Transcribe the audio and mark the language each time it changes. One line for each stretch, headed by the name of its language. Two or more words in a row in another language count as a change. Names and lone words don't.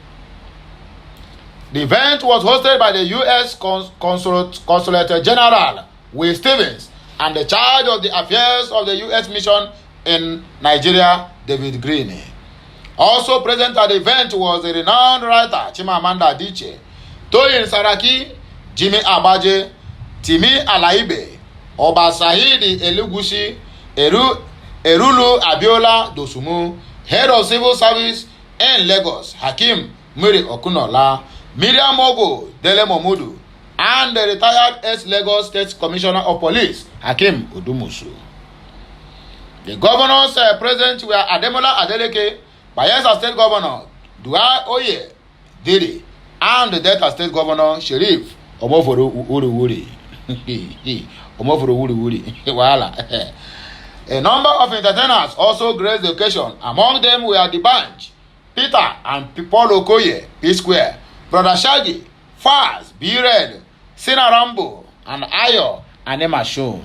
English: The event was hosted by the U.S. Consulate General Will Stevens and the charge of the affairs of the U.S. mission in Nigeria, David Green. Also present at the event was the renowned writer Chimamanda Adichie, Toyin Saraki, Jimmy Abaje, Timi Alaibe, Oba Sahidi Elugushi, Erulu Abiola Dosumu, Head of Civil Service in Lagos, Hakim Muri Okunola, Miriam Mogo Dele Momudu, and the retired ex-Lagos State Commissioner of Police, Hakeem Odumusu. The governors present were Ademola Adeleke, Bayelsa State Governor Dua Oye Diri, and the Delta State Governor Sheriff Omoforo Wuri. Omoforo Wuri. Wahala. A number of entertainers also graced the occasion. Among them were the Bunch, Peter and Paul Okoye, P-Square, Brother Shaggy, Faz, B-Red, Sina Rambo, and Ayo Anema Shone.